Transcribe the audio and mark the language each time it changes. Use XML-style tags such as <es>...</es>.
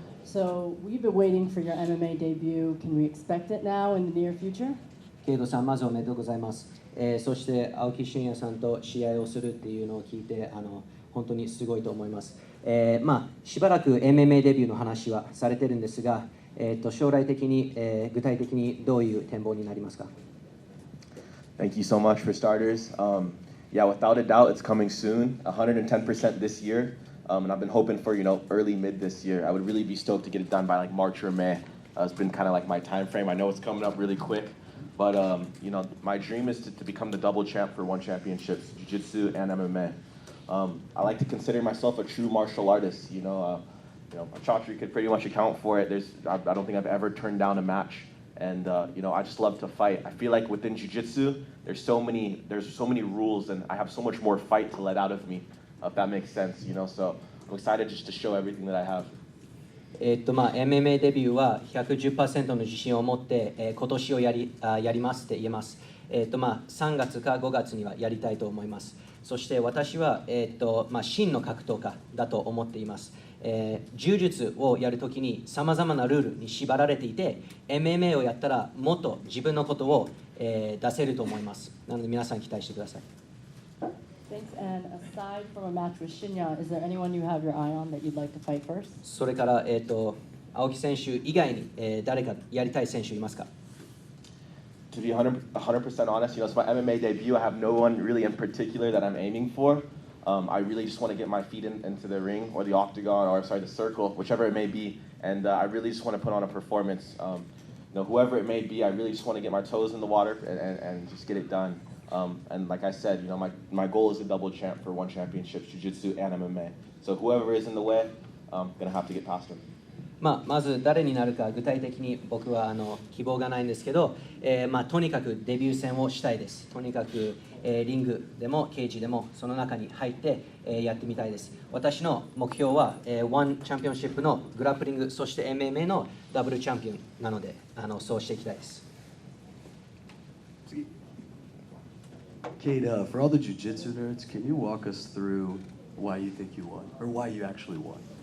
<en>So we've been waiting for your MMA debut. Can we expect it now in the near future?</en> <ja>ケイドさん、まずおめでとうございます。そして青木真也さんと試合をするっていうのを聞いて本当にすごいと思います。しばらく MMA デビューの話はされてるんですが、将来的に、具体的にどういう展望になりますか？</ja> <en>Thank you so much for starters. Yeah, without a doubt, it's coming soon. 110% this year, and I've been hoping for early mid this year. I would really be stoked to get it done by like March or May. It's been kind of like my time frame. I know it's coming up really quick, but my dream is to become the double champ for one championships, jiu-jitsu and MMA. I like to consider myself a true martial artist. Chatri could pretty much account for it. I don't think I've ever turned down a match. And I just love to fight. I feel like within jiu-jitsu, there's so many rules, and I have so much more fight to let out of me, if that makes sense. So I'm excited just to show everything that I have.</en> <ja>MMA デビューは 110% の自信を持って、今年をやりますって言えます。 3月か5月にはやりたいと思います。そして私は、真の格闘家だと思っています。柔術をやるときにさまざまなルールに縛られていて、MMA をやったらもっと自分のことを、出せると思います。なので皆さん期待してください。</ja> <en>Thanks. And aside from a match with Shinya, is there anyone you have your eye on that you'd like to fight first?</en> <ja>それから、青木選手以外に、誰かやりたい選手いますか？</ja> <en>To be 100% honest, it's my MMA debut. I have no one really in particular that I'm aiming for. I really just want to get my feet into the ring or the octagon or the circle, whichever it may be, and I really just want to put on a performance. Whoever it may be, I really just want to get my toes in the water and just get it done. And like I said, my goal is a double champ for one championship, jiu-jitsu and MMA. So whoever is in the way, I'm gonna have to get past him.</en> <ja>まず誰になるか具体的に僕は希望がないんですけど、とにかくデビュー戦をしたいです。とにかく、リングでもケージでもその中に入って、やってみたいです。私の目標は、ワンチャンピオンシップのグラップリング、そして MMA のダブルチャンピオンなので、そうしていきたいです。</ja> <en>Kade, for all the jiu-jitsu nerds, can you walk us through why you think you won, or why you actually won?</en>